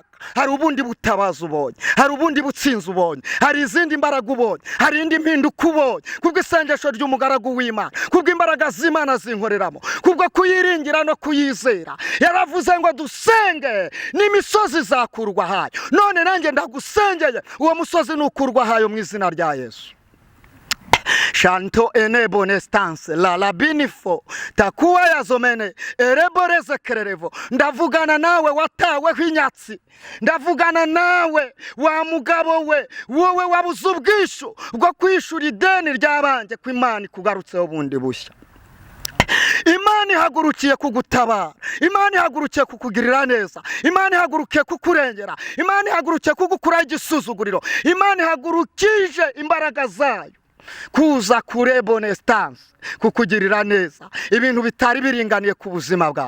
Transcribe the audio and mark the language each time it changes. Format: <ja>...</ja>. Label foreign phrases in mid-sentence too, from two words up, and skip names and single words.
<rw>Hari ubundi butabazi ubonye, hari ubundi butsinzi ubonye, hari izindi mbaraga ubonye, hari indi mpinduka ubonye kubw'isengesho ry'umugaragu w'Imana, kubw'imbaraga z'Imana zinkoreramo, kubwo kuyiringira no kuyizera. Yaravuze ngo dusenge n'imisozi izakurwa hayo. None nanjye ndagusengeye uwo musozi nukurwa hayo mu izina rya Yesu. Shanto enebone stance la labinifo takuwa ya zomene ereboreze kererevo. Ndavugana nawe watawe h'inyatsi, ndavugana nawe wa mugabo we wowe wabuze ubwishu bwo kwishura ideni ry'abanje ko Imana ikugarutseho bundi bushya. Imana ihagurukiye kugutabara, Imana ihagurukiye kukugirira neza, Imana ihagurukiye kukurengera, Imana ihagurukiye kugukuraho igisuzuguriro, Imana ihagurukije imbaraga zayo kuza kurebone stance kukugirira neza ibintu bitari biringaniye ku buzima bwawe.</rw>